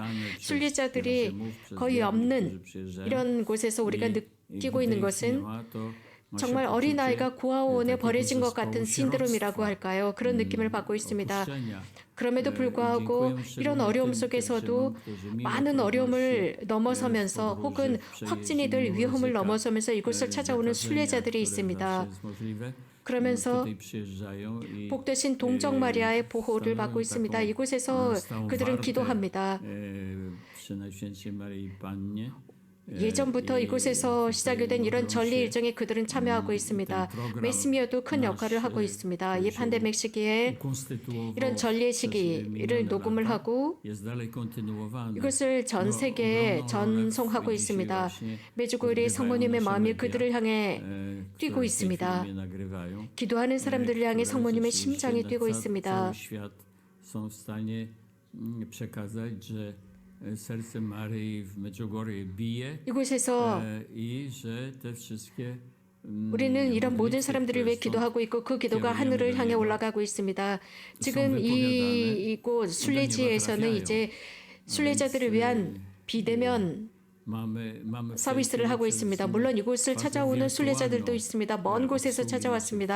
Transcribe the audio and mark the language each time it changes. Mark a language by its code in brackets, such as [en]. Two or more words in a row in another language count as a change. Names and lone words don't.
[ko] 순례자들이 거의 없는 이런 곳에서 우리가 느끼고 있는 것은 정말 어린아이가 고아원에 버려진 것 같은 신드롬이라고 할까요? 그런 느낌을 받고 있습니다. 그럼에도 불구하고 이런 어려움 속에서도 많은 어려움을 넘어서면서 혹은 확진이 될 위험을 넘어서면서 이곳을 찾아오는 순례자들이 있습니다. 그러면서 [pl] tutaj przyjeżdżają i [ko] 복되신 동정 마리아의 보호를 받고 있습니다. 이곳에서 그들은 기도합니다. [pl] przy Najświętszej Maryi Pannie. [ko] 예전부터 이곳에서 시작이 된 이런 전례 일정에 그들은 참여하고 있습니다. 메시미어도 큰 역할을 하고 있습니다. 이 팬데믹 시기에 이런 전례 시기를 녹음을 하고 이것을 전 세계에 전송하고 있습니다. 매주 9일에 성모님의 마음이 그들을 향해 뛰고 있습니다. 기도하는 사람들을 향해 성모님의 심장이 뛰고 있습니다. [pl] są w stanie przekazać, że serce Maryi w Medjugorje bije [ko] 이곳에서 [pl] i że te wszystkie [ko] 우리는 이런 모든 사람들을 위해 기도하고 있고 그 기도가 하늘을 향해 올라가고 있습니다. 지금 이곳 순례지에서는 이제 순례자들을 위한 비대면 서비스를 하고 있습니다. 물론 이곳을 찾아오는 순례자들도 있습니다. 먼 곳에서 찾아왔습니다.